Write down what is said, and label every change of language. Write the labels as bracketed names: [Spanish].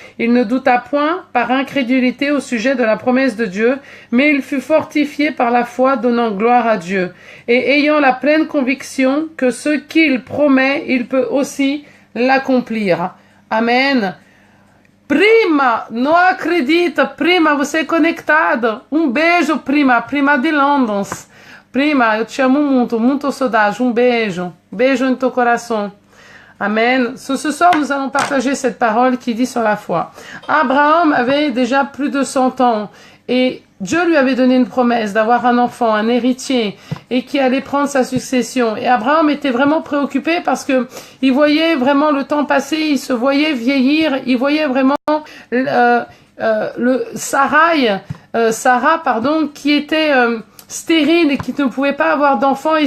[French] Il ne douta point par incrédulité au sujet de la promesse de Dieu, mais il fut fortifié par la foi, donnant gloire à Dieu, et ayant la pleine conviction que ce qu'il promet, il peut aussi l'accomplir. » Amen. [Portuguese] Prima, não acredita, prima, você é conectada. Beijo, prima de London. Prima, eu te amo muito, muito saudade. Beijo, beijo em teu coração. [French] Amen. Ce soir, nous allons partager cette parole qui dit sur la foi. Abraham avait déjà plus de 100 ans et Dieu lui avait donné une promesse d'avoir un enfant, un héritier, et qui allait prendre sa succession. Et Abraham était vraiment préoccupé parce que il voyait vraiment le temps passer, il se voyait vieillir, il voyait vraiment Sarah, qui était stérile et qui ne pouvait pas avoir d'enfant.